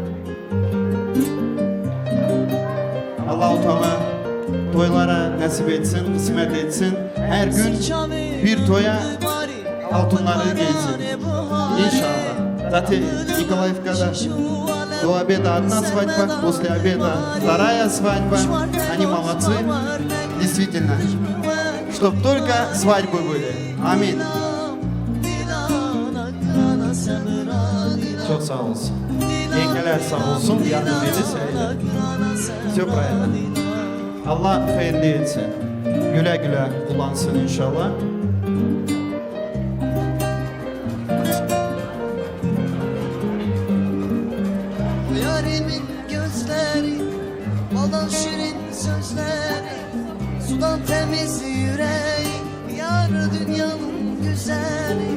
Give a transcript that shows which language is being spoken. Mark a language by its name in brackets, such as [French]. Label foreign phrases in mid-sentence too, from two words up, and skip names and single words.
[Turkish] Allah-u Teala toylara nasip etsin, kısmet etsin. Her gün bir toya altınları giysin. İnşallah. Zaten Nikolaevka'da [Russian] До обеда одна свадьба, после обеда вторая свадьба. Они молодцы, действительно. Чтоб только свадьбы были. Аминь. [Turkish] Çok sağ olsun. Yengeler sağ olsun, yardım edilseydi. [Russian] Все правильно. [Turkish] Allah hayırlı etsin. Güle güle kullansın inşallah. Yarimin gözleri, baldan şirin sözleri, sudan temiz yüreği, yar dünyanın güzeli.